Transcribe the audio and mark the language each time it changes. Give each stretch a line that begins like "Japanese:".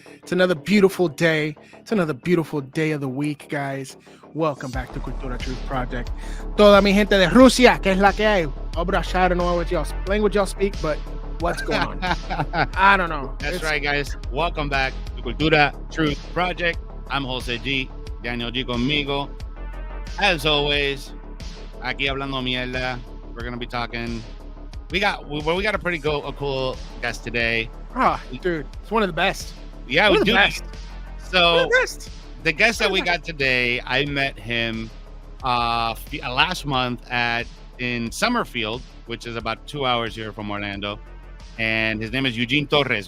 English: It's another beautiful day. It's another beautiful day of the week, guys. Welcome back to Cultura Truth Project.
Spanish: Toda mi gente de Rusia, que es la que hay.
English: Obra, I don't know what y'all language y'all speak, but what's going on? I don't know. That's right, guys. Welcome back to Cultura Truth Project. I'm Jose G.
Spanish: Daniel G conmigo.
English: As always,
Spanish: aquí hablando mierda.
English: We're gonna be talking. We got a pretty cool guest today. Dude, it's one of the best. Yeah, we do. So the guest that we got today, I met him last month in Summerfield, which is about 2 hours here from Orlando, and his name is Eugene Torres.